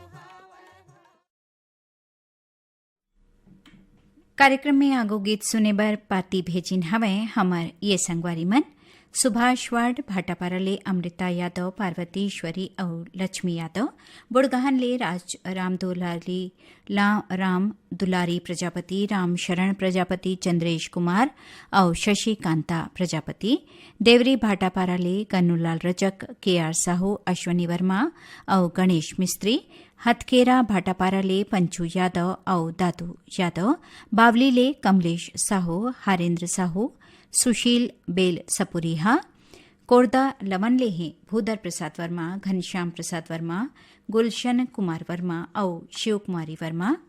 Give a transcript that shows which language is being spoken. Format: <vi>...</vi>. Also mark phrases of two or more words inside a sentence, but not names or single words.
<hne>कार्यक्रम में आगो गीत सुने बर पाती भेजिन हवे हमर ये संगवारी मन सुभाष वार्ड भाटापारा ले अमृता यादव पार्वती ईश्वरी और लक्ष्मी यादव बुड़गहन ले राम दुलारी प्रजापति राम शरण प्रजापति चंद्रेश कुमार और शशिकांता प्रजापति देवरी भाटापारा ले कन्नूलाल रजक केआर साहू अश्वनी वर्मा और गणेश मिस्त्री हथकेरा भाटापारा ले पंचू यादव और दादू यादव बावली ले कमलेश साहू हारेंद्र साहू सुशील बेल सपुरीहा कोरदा लवन ले हैं भूधर प्रसाद वर्मा घनश्याम प्रसाद वर्मा गुलशन कुमार वर्मा और शिव कुमारी वर्मा</hne>